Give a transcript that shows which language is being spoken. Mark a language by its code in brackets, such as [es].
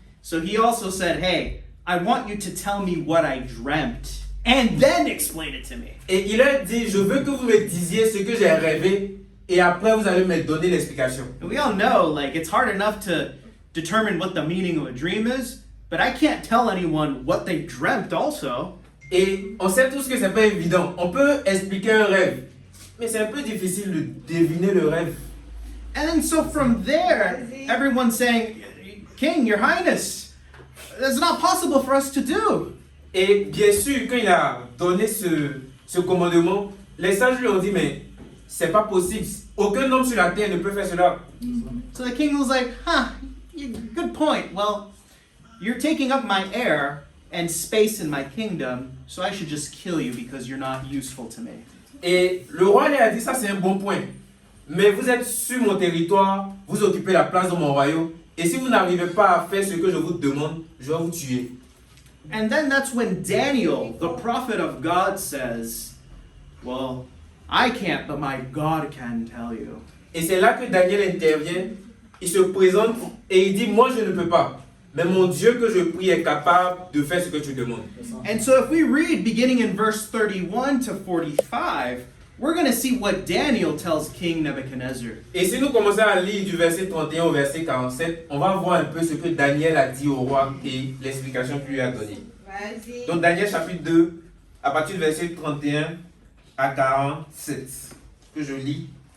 [en] So he also said, hey, I want you to tell me what I dreamt and then explain it to me. [fr] Et il a dit, je veux que vous me disiez ce que j'ai rêvé et après vous allez me donner l'explication. [en] And we all know, like, it's hard enough to determine what the meaning of a dream is, but I can't tell anyone what they dreamt also. [fr] Et on sait tous que c'est pas évident. On peut expliquer un rêve, mais c'est un peu difficile de deviner le rêve. [en] And then so from there, everyone's saying, King, Your Highness, that's not possible for us to do. [fr] Et bien sûr, quand il a donné ce commandement, les sages lui ont dit, mais c'est pas possible. Aucun homme sur la terre ne peut faire cela. [en] So the king was like, good point. Well, you're taking up my air and space in my kingdom, so I should just kill you because you're not useful to me. [fr] Et le roi lui a dit, ça c'est un bon point. Mais vous êtes sur mon territoire, vous occupez la place de mon royaume, et si vous n'arrivez pas à faire ce que je vous demande, je vais vous tuer. [en] And then that's when Daniel, the prophet of God, says, well, I can't, but my God can tell you. [fr] Et c'est là que Daniel intervient, il se présente et il dit, moi je ne peux pas, mais mon Dieu que je prie est capable de faire ce que tu demandes. [en] And so if we read beginning in verse 31 to 45, we're going to see what Daniel tells King Nebuchadnezzar. [fr] Et si nous commençons à lire du verset 31 au verset 47, on va voir un peu ce que Daniel a dit au roi et l'explication qu'il lui a donnée. Vas-y. Donc Daniel chapitre 2, à partir du verset 31 à 47, que je lis.